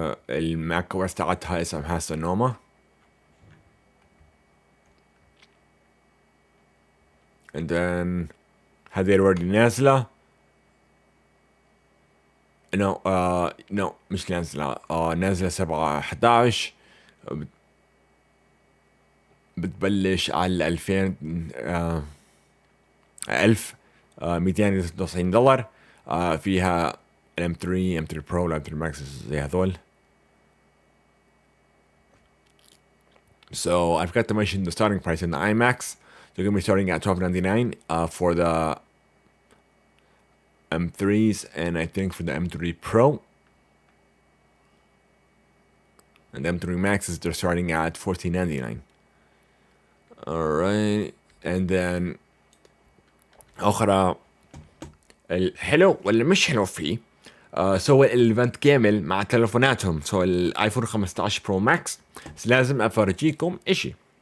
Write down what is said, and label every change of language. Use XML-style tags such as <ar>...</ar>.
<ar>الماك اوس تاعتها اسمها سونوما</ar> <en>and then</en> <ar>هذه already نازلة no مش نازلة نازلة 7/11 بتبلش على 1290 $. فيها M3 Pro M3 Max زي هذول.</ar> <en>So I forgot to mention the starting price in the iMax. They're going to be starting at $12.99 for the M3s and I think for the M3 Pro. And the M3 Maxes they're starting at $14.99. Alright, and then</en> <ar>أخرى الحلو ولا مش حلو فيه سوى الايفنت كامل مع تلفوناتهم سوى الايفون 15 برو ماكس. لازم افرجيكم اشي.</ar>